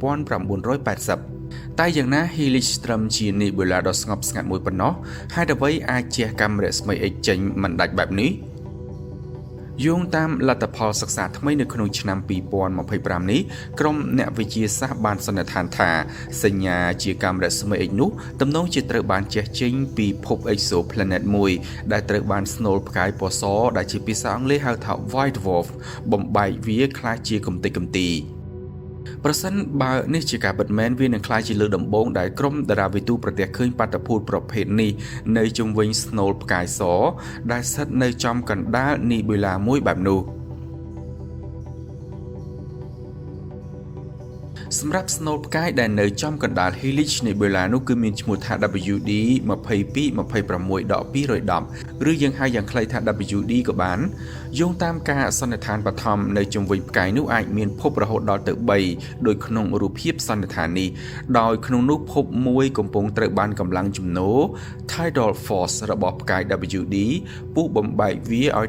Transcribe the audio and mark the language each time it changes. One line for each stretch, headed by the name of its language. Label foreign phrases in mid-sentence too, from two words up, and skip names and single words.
Khmer: 1980 តែយ៉ាងណា Helix ត្រឹមជានីប៊ូឡាដ៏ស្ងប់ស្ងាត់មួយប៉ុណ្ណោះហេតុអ្វីអាចជះកាំរស្មី X ចេញមិនដាច់បែបនេះយោងតាមលទ្ធផលសិក្សាថ្មីនៅ ក្នុងឆ្នាំ2025នេះក្រុមអ្នកវិទ្យាសាស្ត្របានសន្និដ្ឋានថាសញ្ញាជាកាំរស្មី X នោះទំនងជាត្រូវបានជះចេញពីភព exoplanet មួយដែលត្រូវបានស្នូលផ្កាយពណ៌សដែលជាភាសាអង់គ្លេសហៅថា
English: white dwarf
Khmer: បំបែកវាខ្លះជាកំទេចកំទីប្រសិនបើនេះជាការពិតមែនវានឹងក្លាយជាលើកដំបូងដែលក្រុមតារាវិទូប្រទះឃើញបាតុភូតប្រភេទនេះនៅជុំវិញស្នូលផ្កាយសដែលស្ថិតនៅចំកណ្ដាលនីប៊ូឡាមួយបែបនោះ សម្រាប់ស្នូលផ្កាយដែលនៅចំកណ្ដាល Helix Nebula នោះគឺមានឈ្មោះថា WD22-210 ឬយើងហៅយ៉ាងខ្លីថា WD ក៏បានយោងតាមការសន្និដ្ឋានបឋមនៅជុំវិញផ្កាយនោះអាចមានភពរហូតដល់ទៅ3ដោយក្នុងរូបភាពសន្និដ្ឋាននេះដោយក្នុងនោះភពមួយកំពុងត្រូវបានកម្លាំងជំនោរ
English: Tidal Force
Khmer: របស់ផ្កាយ WD ពុះបំបែកវាឲ្យ